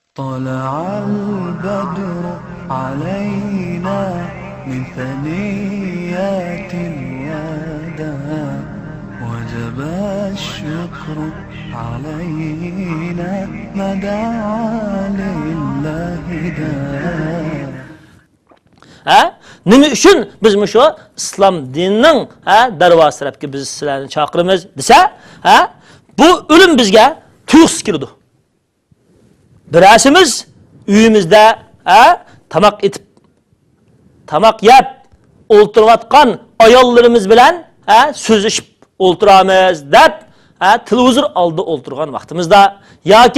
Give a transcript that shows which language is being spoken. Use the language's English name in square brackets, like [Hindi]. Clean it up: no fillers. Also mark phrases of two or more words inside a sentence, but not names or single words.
[Arabic] طلع البدر علينا من ثنيات الوداع وجب الشكر علينا ما دعا لله داع. [Uzbek] Nima uchun biz shu islom dinining darvoza tarafga biz sizlarni chaqiramiz desa, bu o'lim bizga tuyuqsiz keldi. Birasimiz uyimizda tamoq etib, tamoq yeb o'ltirayotgan ayollarimiz bilan so'zlashib o'ltiramiz deb televizor oldida o'ltirgan vaqtimizda yoki